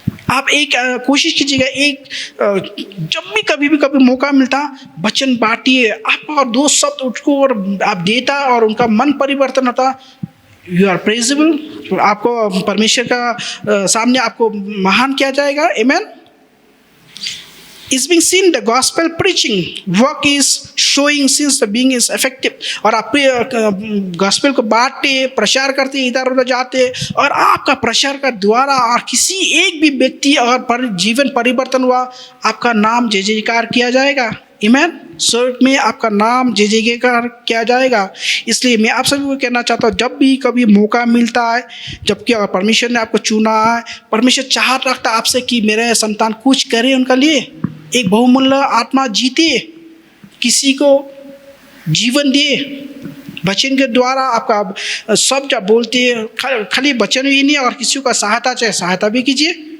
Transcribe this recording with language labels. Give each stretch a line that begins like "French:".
Hindi: आप एक कोशिश कीजिएगा, एक जब भी कभी मौका मिलता वचन बांटिए, आप और दो शब्द उसको और आप देता और उनका मन परिवर्तन होता,
English: you are praisable,
Hindi: आपको परमेश्वर का सामने आपको महान किया जाएगा। आमेन।
English: is being seen, the gospel preaching work is showing since the being is effective।
Hindi: और आप गॉस्पेल को बांटते, प्रचार करते, इधर उधर जाते, और आपका प्रचार का द्वारा और किसी एक भी व्यक्ति अगर जीवन परिवर्तन हुआ, आपका नाम जय जयकार किया जाएगा। आमीन। स्वर्ग में आपका नाम जय जयकार किया जाएगा। इसलिए मैं आप सभी को कहना चाहता हूँ, जब भी कभी मौका मिलता है, जबकि अगर परमेश्वर ने आपको चुना है, परमेश्वर चाहत रखता है आपसे कि मेरे संतान कुछ करे उनका लिए, एक बहुमूल्य आत्मा जीते, किसी को जीवन दे, वचन के द्वारा आपका सब जब बोलते खाली वचन ही नहीं, और किसी का सहायता चाहे सहायता भी कीजिए।